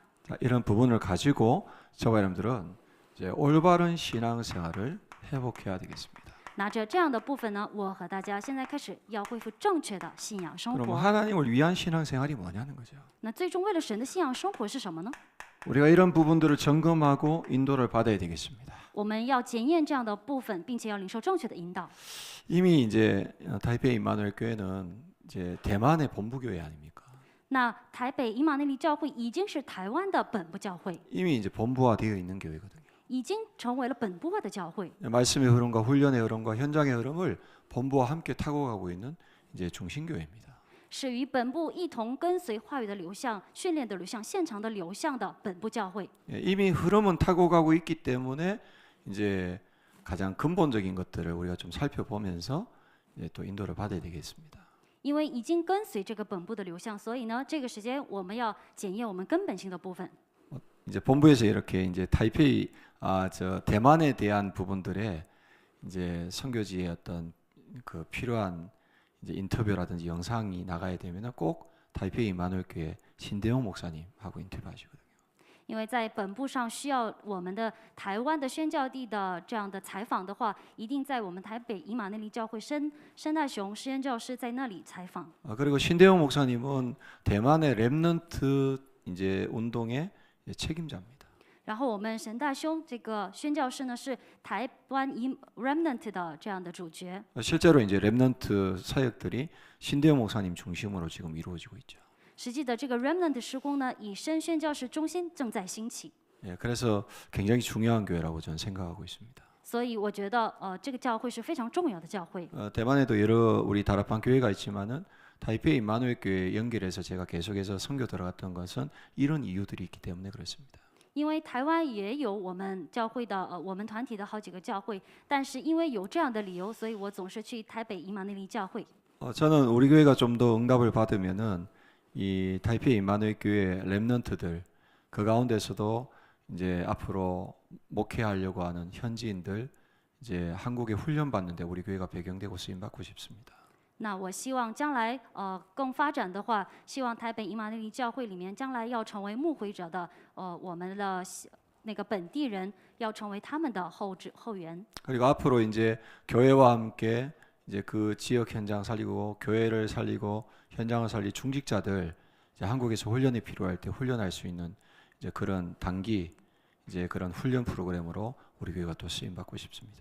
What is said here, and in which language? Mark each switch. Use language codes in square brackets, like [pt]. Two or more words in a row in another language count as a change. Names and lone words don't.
[ko] 자, 이런 부분을 가지고 저와 여러분들은 이제 올바른 신앙생활을 회복해야 되겠습니다. [zh] 拿着这样的部分呢，我和大家现在开始要恢复正确的信仰生 [ko] 그럼 [zh] 活。 [ko] 하나님을 위한 신앙생활이 뭐냐는 거죠. [zh] 那最终为了神的信仰生活是什么呢？ [ko] 우리가 이런 부분들을 점검하고 인도를 받아야 되겠습니다. [zh] 我们要检验这样的部分，并且要领受正确的引导。 [ko] 이미 이제 타이페이 임마누엘 교회는 이제 대만의 본부 교회 아닙니까? [zh] 那台北以马内利教会已经是台湾的本部教会， [ko] 이미 이제 본부화되어 있는 교회거든요. [zh] 已经成为了本部化的教会。 [ko] 말씀의 흐름과 훈련의 흐름과 현장의 흐름을 본부와 함께 타고 가고 있는 이제 중심교회입니다. [zh] 是与本部一同跟随话语的流向、训练的流向、现场的流向的本部教会。 [ko] 이미 흐름은 타고 가고 있기 때문에 이제 가장 근본적인 것들을 우리가 좀 살펴보면서 이제 또 인도를 받아야 되겠습니다. [zh] 因为已经跟随这个本部的流向，所以呢，这个时间我们要检验我们根本性的部分。 [ko] 이제 본부에서 이렇게 이제 타이페이 저 대만에 대한 부분들에 이제 선교지의 어떤 그 필요한 이제 인터뷰라든지 영상이 나가야 되면은 꼭 타이페이 임마누엘 교회 신대용 목사님하고 인터뷰하시거든요. [zh] 因为在本部上需要我们的台湾的宣教地的这样的采访的话，一定在我们台北以马内利教会申大雄宣教师在那里采访。 [ko] 그리고 신대용 목사님은 대만의 렘넌트 이제 운동의 책임자입니다. [zh] 然后我们神大兄这个宣教师呢是台湾以 Remnant 的这样的主角。 [ko] 실제로 이제 렘넌트 사역들이 신대용 목사님 중심으로 지금 이루어지고 있죠. [zh] 实际的这个 Remnant 施工呢，以申宣教士中心正在兴起。 [ko] 그래서 굉장히 중요한 교회라고 저는 생각하고 있습니다. [zh] 所以我觉得，这个教会是非常重要的教会。 [ko] 대만에도 여러 우리 다락방 교회가 있지만은 타이페이 임마누엘 교회 연결해서 제가 계속해서 선교 들어갔던 것은 이런 이유들이 있기 때문에 그렇습니다. [zh] 因为台湾也有我们教会的我们团体的好几个教会，但是因为有这样的理由，所以我总是去台北以马内利教会。 [ko] 저는 우리 교회가 좀 더 응답을 받으면은 이 타이페이 임마누엘 교회 렘넌트들 그 가운데서도 이제 앞으로 목회하려고 하는 현지인들 이제 한국에 훈련 받는데 우리 교회가 배경되고 쓰임 받고 싶습니다. [zh] 那我希望将来更发展的话，希望台北以马内利教会里面将来要成为牧会者的我们的那个本地人要成为他们的后援。 [ko] 그리고 앞으로 이제 교회와 함께 이제 그 지역 현장 살리고 교회를 살리고 현장을 살릴 중직자들 이제 한국에서 훈련이 필요할 때 훈련할 수 있는 이제 그런 단기 이제 그런 훈련 프로그램으로 우리 교회가 또 쓰임 받고 싶습니다.